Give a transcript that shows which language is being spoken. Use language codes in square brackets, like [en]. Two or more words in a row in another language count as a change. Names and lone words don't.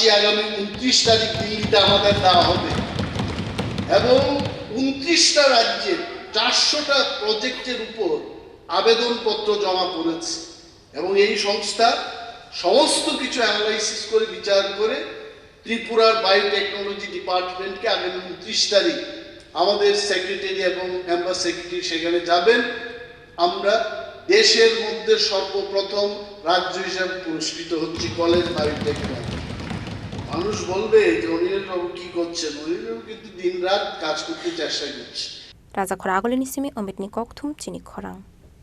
[bn] আগামী 29 তারিখ দিল্লিতে আমাদের দেওয়া হবে, এবং 29টা রাজ্যে 400টা প্রজেক্টের উপর আবেদনপত্র জমা পড়েছে, এবং এই সংস্থা সমস্ত কিছু অ্যানালাইসিস করে বিচার করে ত্রিপুরার [en] biotechnology department [bn] আগামী 29 তারিখ আমাদের সেক্রেটারি এবং [en] member secretary [bn] সেখানে যাবেন। আমরা দেশের মধ্যে সর্বপ্রথম রাজ্য হিসাবে পুরস্কৃত হচ্ছি [en] college biotechnology. [bn] মানুষ বলবে যে অনিল বাবু কি করছেন? অনিল বাবু কিন্তু দিন রাত কাজ করতে চেষ্টা করছে। [trp] Raja khora agolini simi omitni kok thum chini khorang